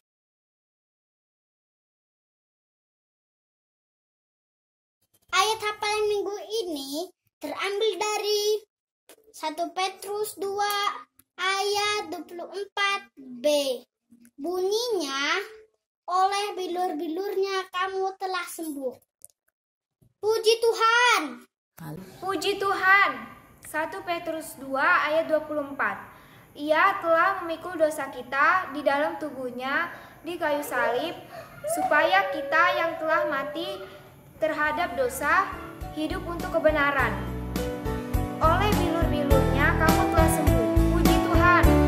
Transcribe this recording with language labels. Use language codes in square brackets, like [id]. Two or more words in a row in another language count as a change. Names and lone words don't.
[id] Ayat hafalan minggu ini terambil dari 1 Petrus 2 ayat 24b. Bunyinya, oleh bilur-bilurnya kamu telah sembuh. Puji Tuhan. Puji Tuhan. 1 Petrus 2 ayat 24. Ia telah memikul dosa kita di dalam tubuhnya di kayu salib, supaya kita yang telah mati terhadap dosa hidup untuk kebenaran. Oleh bilur-bilurnya kamu telah sembuh. Puji Tuhan.